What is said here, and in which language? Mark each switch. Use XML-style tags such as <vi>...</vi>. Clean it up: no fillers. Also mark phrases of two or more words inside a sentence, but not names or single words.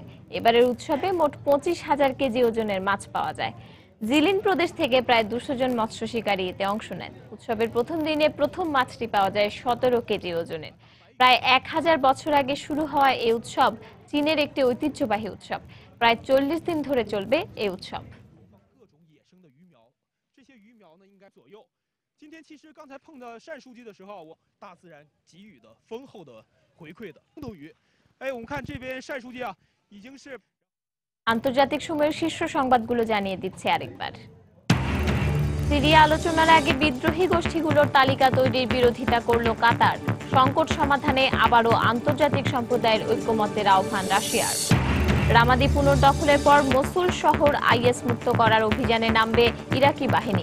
<bn>এবারের উৎসবে মোট ২৫,০০০ কেজি ওজনের মাছ পাওয়া যায়। জিলিন প্রদেশ থেকে প্রায় ২০০ জন মৎস্য শিকারী এতে অংশ নেন। উৎসবের প্রথম দিনে প্রথম মাছটি পাওয়া যায় ১৭ কেজি ওজনের। প্রায় ১,০০০ বছর আগে শুরু হওয়া এই উৎসব চীনের একটি ঐতিহ্যবাহী উৎসব। প্রায় ৪০ দিন ধরে চলবে এই উৎসব।</bn> <zh>今天其实刚才碰到单书记的时候，大自然给予的丰厚的回馈的动鱼。哎，我们看这边单书记啊，已经是</zh> <bn>আন্তর্জাতিক সময়ের শীর্ষ সংবাদগুলো জানিয়ে দিচ্ছে আরেকবার। সিরিয়া আলোচনার আগে বিদ্রোহী গোষ্ঠীগুলোর তালিকা তৈরির বিরোধিতা করল কাতার। সংকট সমাধানে আবারও আন্তর্জাতিক সম্প্রদায়ের ঐক্যমত্যের আহ্বান রাশিয়ার। রামাদি পুনর্দখলের পর মসুল শহর আইএস মুক্ত করার অভিযানে নামবে ইরাকি বাহিনী।</bn>